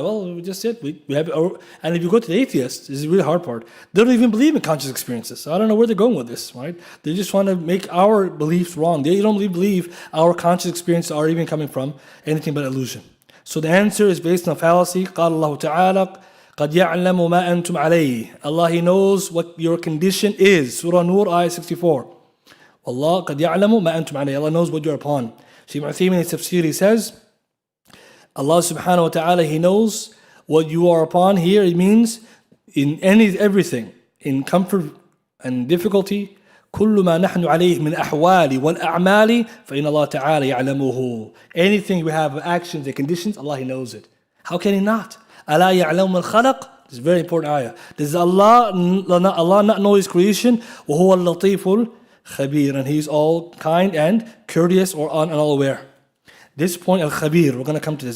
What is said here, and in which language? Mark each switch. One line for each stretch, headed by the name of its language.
English: Well, we just said, we have, and if you go to the atheists, this is the really hard part. They don't even believe in conscious experiences. So I don't know where they're going with this, right? They just want to make our beliefs wrong. They don't believe our conscious experiences are even coming from anything but illusion. So the answer is based on fallacy.
Arabic: قال الله تعالى قد يعلم ما أنتم عليه.
English: Allah, He knows what your condition is. Surah Nur, ayah 64.
Arabic: Allah قد يعلم ما أنتم عليه.
English: Allah knows what you're upon. Shaykh Uthaymin in his tafsir, he says, Allah subhanahu wa ta'ala, He knows what you are upon. Here it means in everything, in comfort and difficulty.
Arabic: كل ما نحن عليه من أحوال والأعمال فإن الله تعالى يعلمه.
English: Anything we have, actions and conditions, Allah, He knows it. How can He not?
Arabic: ألا يعلم من خلق.
English: This is a very important ayah. Does Allah not know His creation?
Arabic: وهو اللطيف الخبير.
English: And He's all kind and courteous or and all aware. This point, al-khabir, we're going to come to this.